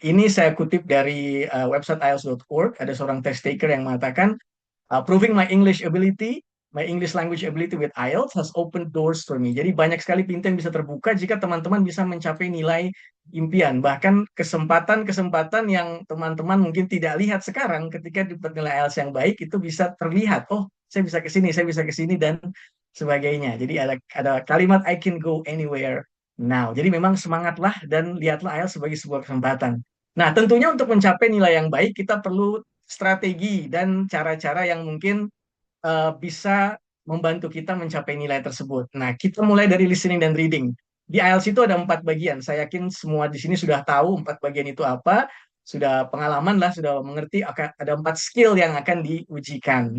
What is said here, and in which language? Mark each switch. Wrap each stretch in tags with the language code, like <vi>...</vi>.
<id>Ini saya kutip dari website IELTS.org. Ada seorang test taker yang mengatakan,</id> <en>proving my English language ability with IELTS has opened doors for me.</en> <id>Jadi banyak sekali pintu yang bisa terbuka jika teman-teman bisa mencapai nilai impian. Bahkan kesempatan-kesempatan yang teman-teman mungkin tidak lihat sekarang ketika dapat nilai IELTS yang baik itu bisa terlihat. Oh, saya bisa ke sini, saya bisa ke sini dan sebagainya. Jadi ada kalimat</id> <en>I can go anywhere now.</en> <id>Jadi memang semangatlah dan lihatlah IELTS sebagai sebuah kesempatan. Nah, tentunya untuk mencapai nilai yang baik kita perlu strategi dan cara-cara yang mungkin bisa membantu kita mencapai nilai tersebut. Nah, kita mulai dari listening dan reading. Di IELTS itu ada 4 bagian. Saya yakin semua di sini sudah tahu 4 bagian itu apa, sudah pengalaman lah, sudah mengerti ada 4 skill yang akan diujikan.</id>